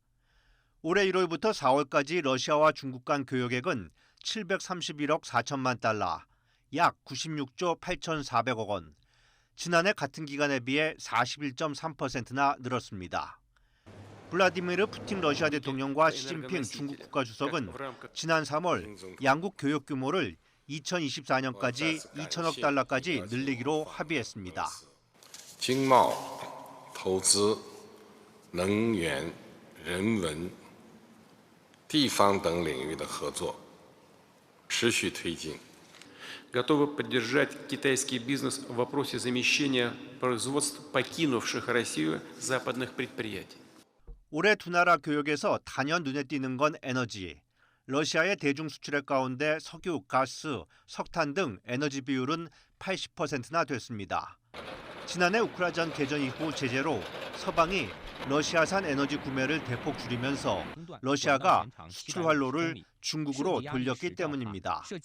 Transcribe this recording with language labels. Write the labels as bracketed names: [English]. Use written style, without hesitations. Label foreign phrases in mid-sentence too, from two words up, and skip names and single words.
[Korean] 올해 1월부터 4월까지 러시아와 중국 간 교역액은 731억 4천만 달러, 약 96조 8,400억 원, 지난해 같은 기간에 비해 41.3%나 늘었습니다. 블라디미르 푸틴 러시아 대통령과 시진핑 중국 국가주석은 지난 3월 양국 교역 규모를 2024년까지 2천억 달러까지 늘리기로 합의했습니다. [Chinese] 经贸、投资、能源、人文、地方等领域的合作持续推进。 [Russian] готовы поддержать китайский бизнес в вопросе замещения производств покинувших Россию западных предприятий. [Korean] 올해 두 나라 교역에서 단연 눈에 띄는 건 에너지. 러시아의 대중 수출액 가운데 석유, 가스, 석탄 등 에너지 비율은 80%나 됐습니다. 지난해 우크라이나 개전 이후 제재로 서방이 러시아산 에너지 구매를 대폭 줄이면서 러시아가 수출 활로를 중국으로 돌렸기 때문입니다.